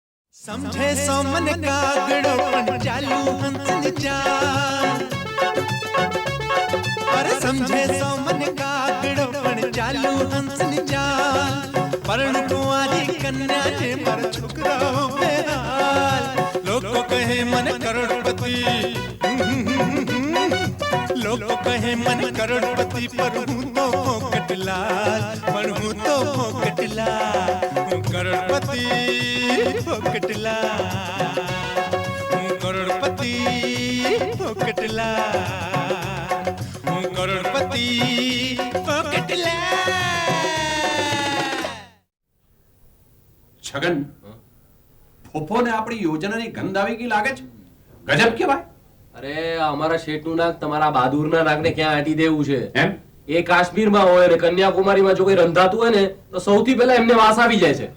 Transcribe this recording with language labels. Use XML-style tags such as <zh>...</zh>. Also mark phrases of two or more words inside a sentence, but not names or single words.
<gu>સમજે સો મન કાગડો પણ ચાલુ હંસ ચાલ અરે સમજે સો મન કાગડો પણ ચાલુ હંસ ચાલ પણ કુંવારી કન્યા જે મર છોકરાઓ બેહાલ લોગ કહે મન કરોડપતિ લોગ કહે મન કરોડપતિ પર હૂં તો ફોકટલાલ પર હૂં તો ફોકટલાલ હૂં કરોડપતિ ફોકટલાલ હૂં કરોડપતિ ફોકટલાલ હૂં કરોડપતિ ફોકટલાલ। છગન ફોફોને આપણી યોજનાની ગંધ આવી ગઈ લાગે છે. ગજબ કેવાય. અરે અમારા શેઠનું નાક તમારા બહાદુરના નાકને ક્યાં આંટી દેવું છે એમ એ કાશ્મીરમાં હોય ને કન્યાકુમારીમાં જો કોઈ રંધાતું હોય ને તો સૌથી પહેલા એમને વાસ આવી જાય છે.</gu>